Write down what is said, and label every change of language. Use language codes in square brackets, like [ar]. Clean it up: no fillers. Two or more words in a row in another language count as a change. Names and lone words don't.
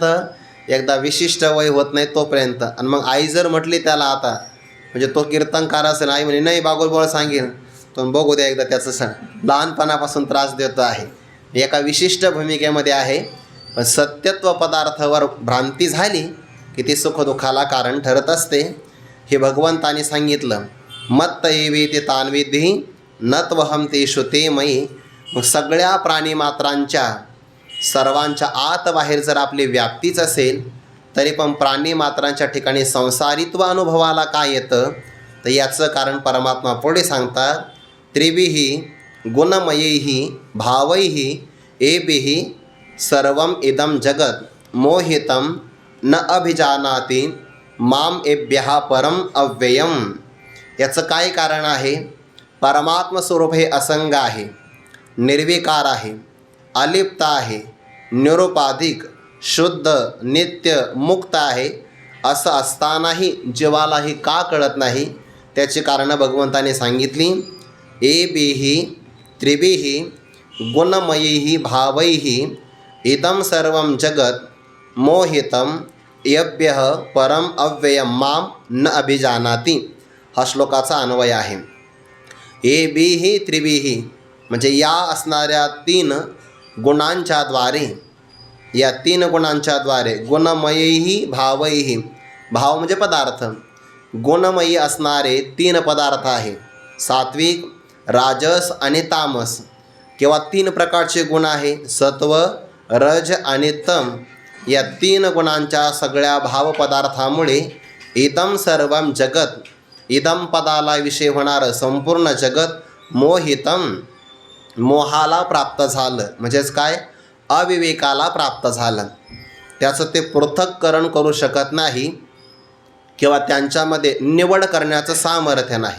[mr] एकदा विशिष्ट वय होत नाही तोपर्यंत. आणि मग आई जर म्हटली त्याला आता, म्हणजे तो कीर्तनकार असेल, आई म्हणे नाही बागुलभाव सांगेन, तो बघू द्या एकदा त्याचं सण. लहानपणापासून त्रास देतो आहे, एका विशिष्ट भूमिकेमध्ये आहे, पण सत्यत्व पदार्थावर भ्रांती झाली की ती सुखदुःखाला कारण ठरत असते. हे भगवंताने सांगितलं, [sa] मत्त एवे ते तान्विधी नत्वहम तेषु ते मयी. [mr] मग सगळ्या प्राणीमात्रांच्या सर्वांच्या आत बाहेर जर आपली व्याप्तीच असेल, तरी पण प्राणीमात्रांच्या ठिकाणी संसारित्व अनुभवाला काय येतं, तर याचं कारण परमात्मा पुढे सांगतात, [sa] त्रिभिः गुणमयैः भावैः एभिः सर्वम इदं जगत मोहितं न अभिजानाति माम एभ्यः परम अव्ययम. [mr] याचं काय कारण आहे? परमात्म स्वरूप हे असंग आहे, निर्विकार आहे, अलिप्त आहे, निरुपाधिक, शुद्ध, नित्य, मुक्त आहे. असं असतानाही जीवालाही का कळत नाही, त्याची कारणं भगवंताने सांगितली. [sa] एभिः त्रिभिः गुणमयैः भावैः इदं सर्वं जगत मोहितं यभ्यः परम अव्ययम माम न अभिजानाति. [mr] हा श्लोकाचा अन्वय आहे. [sa] एभिः त्रिभिः [mr] म्हणजे या असणाऱ्या 3 गुणांच्या द्वारे, या 3 गुणांच्या द्वारे, [sa] गुणमयैः भावैः, [mr] भाव म्हणजे पदार्थ, गुणमयी असणारे 3 पदार्थ आहे. सात्विक, राजस आणि तामस किंवा 3 प्रकारचे गुण आहे, सत्व, रज आणि तम. या 3 गुणांच्या सगळ्या भावपदार्थामुळे [sa] इदम सर्वम जगत, [mr] इदम पदाला विषय होणारं संपूर्ण जगत मोहितम, मोहाला प्राप्त झालं. म्हणजेच काय, अविवेकाला प्राप्त झालं. त्याचं ते पृथक्करण करू शकत नाही किंवा त्यांच्यामध्ये निवड करण्याचं सामर्थ्य नाही.